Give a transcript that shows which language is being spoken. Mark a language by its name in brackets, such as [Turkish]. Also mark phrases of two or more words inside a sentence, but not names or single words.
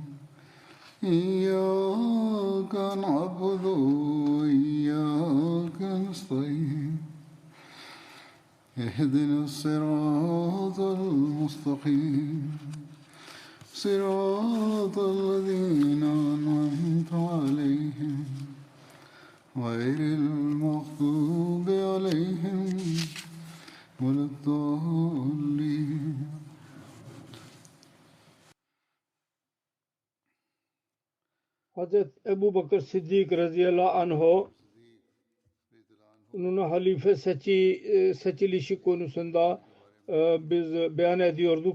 [Arabic] إياك نعبد وإياك نستعين اهدنا الصراط المستقيم صراط الذين أنعمت عليهم غير المغضوب عليهم ولا الضالين. [Turkish] Hazreti Ebu Bakır Siddik [Arabic] رضي الله عنه'ın [Turkish] halife seçilişi konusunda biz beyan ediyorduk.